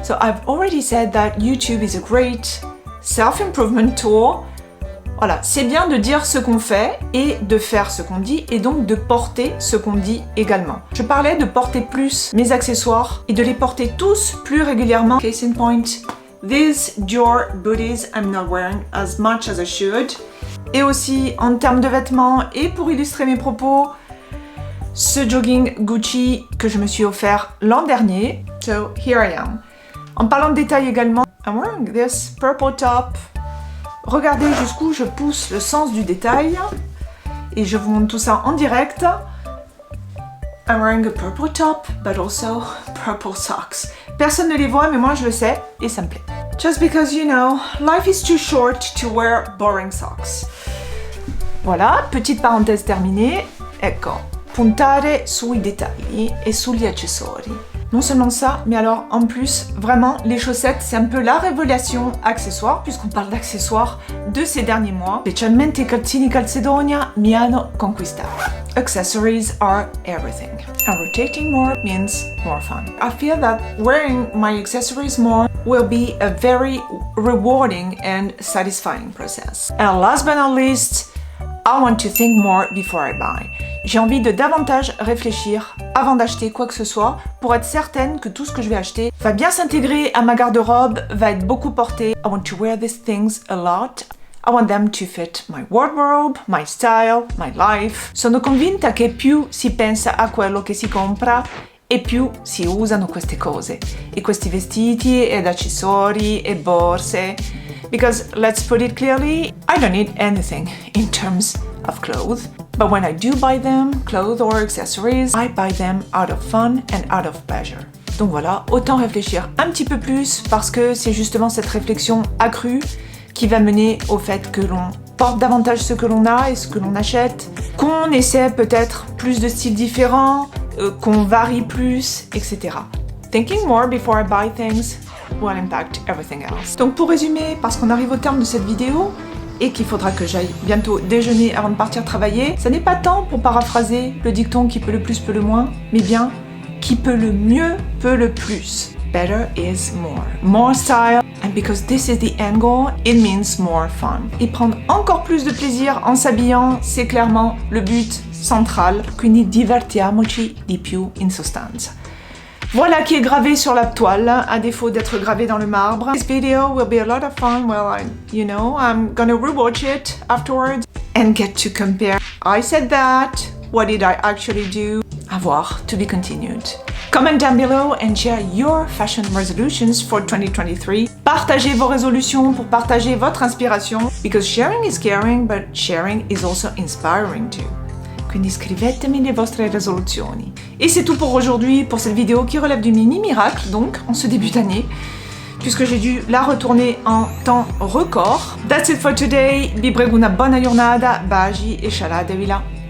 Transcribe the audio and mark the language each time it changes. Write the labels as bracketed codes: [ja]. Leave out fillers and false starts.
[en] So I've already said that YouTube is a great self-improvement tool. [fr] Voilà, c'est bien de dire ce qu'on fait et de faire ce qu'on dit et donc de porter ce qu'on dit également. Je parlais de porter plus mes accessoires et de les porter tous plus régulièrement. [en] Case in point, these Dior booties I'm not wearing as much as I should. [fr] Et aussi en termes de vêtements et pour illustrer mes propos, ce jogging Gucci que je me suis offert l'an dernier. [en] So here I am. [fr] En parlant de détails également, [en] I'm wearing this purple top. [fr] Regardez jusqu'où je pousse le sens du détail et je vous montre tout ça en direct. [en] I'm wearing a purple top, but also purple socks. [fr] Personne ne les voit, mais moi je le sais et ça me plaît. [en] Just because you know, life is too short to wear boring socks. [fr] Voilà, petite parenthèse terminée. [it] Ecco, puntare sui dettagli e sugli accessori. [fr] Non seulement ça, mais alors en plus, vraiment, les chaussettes, c'est un peu la révélation accessoire, puisqu'on parle d'accessoires de ces derniers mois. [it] Specialmente i calzini Calzedonia mi hanno conquistato. [en] Accessories are everything. And rotating more means more fun. I feel that wearing my accessories more will be a very rewarding and satisfying process. And last but not least, I want to think more before I buy. [fr] J'ai envie de davantage réfléchir avant d'acheter quoi que ce soit pour être certaine que tout ce que je vais acheter va bien s'intégrer à ma garde-robe, va être beaucoup porté. [en] I want to wear these things a lot. I want them to fit my wardrobe, my style, my life. [it] Sono convinta che più si pensa a quello che si compra e più si usano queste cose. E questi vestiti ed accessori e borse. [en] Because let's put it clearly, I don't need anything in terms of clothes. But when I do buy them, clothes or accessories, I buy them out of fun and out of pleasure. [fr] Donc voilà, autant réfléchir un petit peu plus parce que c'est justement cette réflexion accrue qui va mener au fait que l'on porte davantage ce que l'on a et ce que l'on achète, qu'on essaie peut-être plus de styles différents, qu'on varie plus, etc. [en] Thinking more before I buy things will impact everything else. [fr] Donc pour résumer, parce qu'on arrive au terme de cette vidéo, et qu'il faudra que j'aille bientôt déjeuner avant de partir travailler, ça n'est pas tant pour paraphraser le dicton qui peut le plus peut le moins, mais bien qui peut le mieux peut le plus. [en] Better is more. More style, and because this is the end goal, it means more fun. [fr] Et prendre encore plus de plaisir en s'habillant, c'est clairement le but central. [it] Quindi divertiamoci di più in sostanza. [fr] Voilà qui est gravé sur la toile, à défaut d'être gravé dans le marbre. [en] This video will be a lot of fun. Well, I'm gonna rewatch it afterwards and get to compare. I said that. What did I actually do? [fr] À voir, [en] to be continued. Comment down below and share your fashion resolutions for 2023. [fr] Partagez vos résolutions pour partager votre inspiration. [en] Because sharing is caring, but sharing is also inspiring too. [it] Quindi scrivetemi le vostre risoluzioni. [fr] Et c'est tout pour aujourd'hui, pour cette vidéo qui relève du mini miracle, donc en ce début d'année, puisque j'ai dû la retourner en temps record. [en] That's it for today. [it] Vi prego una buona giornata, baci e scialatevi là.